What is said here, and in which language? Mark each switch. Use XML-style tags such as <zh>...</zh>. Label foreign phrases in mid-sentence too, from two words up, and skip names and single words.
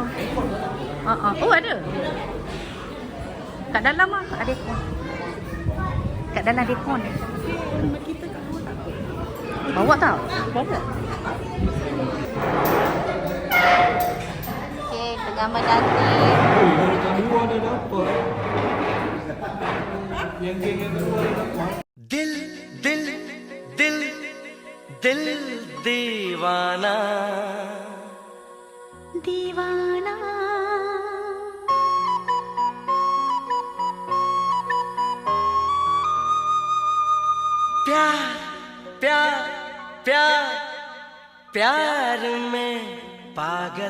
<ms>Oh, ada. Kat dalam lah, ada aircon. Kat dalam ada aircon. Bawa tak? Bawa. Okey, tengah menanti.</ms> <hi>दिल दिल दिल दिल दीवाना दीवाना प्यार प्यार प्यार प्यार में पागल</hi>